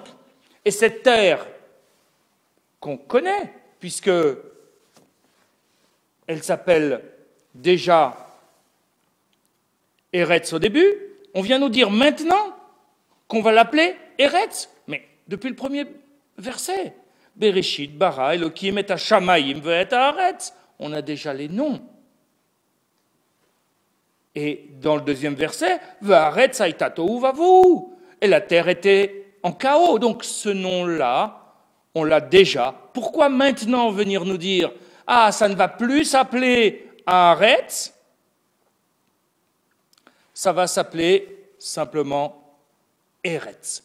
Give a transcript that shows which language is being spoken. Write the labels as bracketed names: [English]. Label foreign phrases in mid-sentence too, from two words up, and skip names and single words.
[French] Et cette terre qu'on connaît, puisque elle s'appelle déjà Eretz au début, on vient nous dire maintenant qu'on va l'appeler Eretz. Mais depuis le premier verset, [Hebrew] בראשית ברא אלהים את השמים ואת הארץ, [French] on a déjà les noms. Et dans le deuxième verset, [Hebrew] והארץ היתה תהו ובהו, [French] et la terre était en chaos. Donc ce nom-là, on l'a déjà. Pourquoi maintenant venir nous dire ah, ça ne va plus s'appeler Haaretz, ça va s'appeler simplement Eretz.